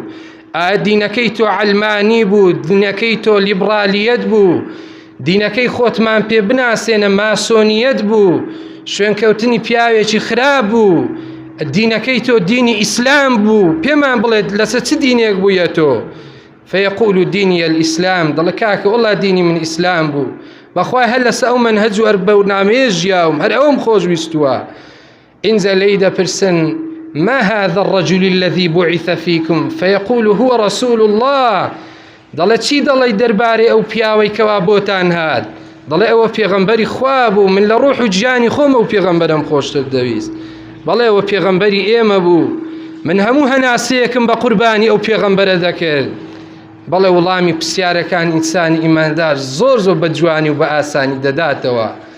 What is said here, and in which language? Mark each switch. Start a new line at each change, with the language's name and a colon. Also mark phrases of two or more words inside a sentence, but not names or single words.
Central Kurdish: ئایا دینەکەی تۆ عەلمانی بوو، دینەکەی تۆ لیبرالیەت بوو، دینەکەی خۆتمان پێ بناسێنە ماسۆنیەت بوو، شوێنکەوتنی پیاوێکی خراپ بوو، دینەکەی تۆ دینی ئیسلام بوو، پێمان بڵێت لەسەر چ دینێک بوویە تۆ؟
Arabic: فەیەقول دینی الئیسلام،
Central Kurdish: دەڵێ کاکە وەڵا دینی من ئیسلام بوو، بەخوای هەر لەسەر ئەو مەنهەج و بەرنامەیە ژیاوم، هەر ئەوم خۆشویستووە. ئینجا لێی دەپرسن
Arabic: ما هذا الرجل الذي بعث فيكم؟ فيقول هو رسول الله،
Central Kurdish: دەڵێ چی دەڵێ دەربارەی ئەو پیاوەی کەوا بۆتان هات؟ دەڵێ ئەوە پێغەمبەری خوا بوو، من لە ڕوح و گیانی خۆم ئەو پێغەمبەرم خۆشتر دەویست. بەڵێ ئەوە پێغەمبەری ئێمە بوو، من هەموو هەناسەیەکم بە قوربانی ئەو پێغەمبەرە دەکرد. بەڵێ وەڵامی پرسیارەکان ئینسانی ئیماندار زۆر زۆر بە جوانی و بە ئاسانی دەداتەوە.